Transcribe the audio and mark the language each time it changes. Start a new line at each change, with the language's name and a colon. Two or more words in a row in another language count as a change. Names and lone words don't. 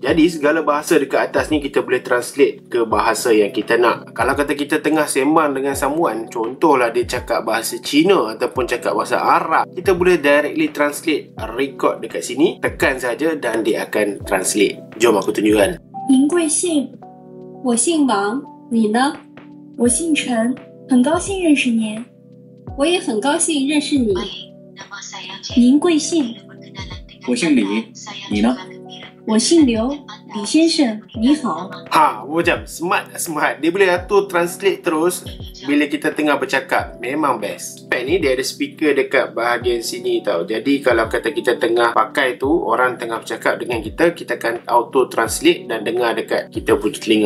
Malay: Jadi segala bahasa dekat atas ni kita boleh translate ke bahasa yang kita nak. Kalau kata kita tengah sembang dengan someone, contohlah dia cakap bahasa Cina ataupun cakap bahasa Arab, kita boleh
English: directly translate,
Malay: record dekat sini, tekan saja dan dia akan translate. Jom aku tunjukkan.
Chinese: 您贵姓？我姓王，你呢？我姓陈，很高兴认识您。我也很高兴认识你。您贵姓？我姓李，你呢？我姓刘，李先生，你好。
Malay: Macam smart. Dia boleh atur translate terus bila kita tengah bercakap. Memang best. Spek ni dia ada speaker dekat bahagian sini tau. Jadi kalau kata kita tengah pakai tu, orang tengah bercakap dengan kita, kita akan
English: auto translate
Malay: dan dengar dekat kita punya telinga.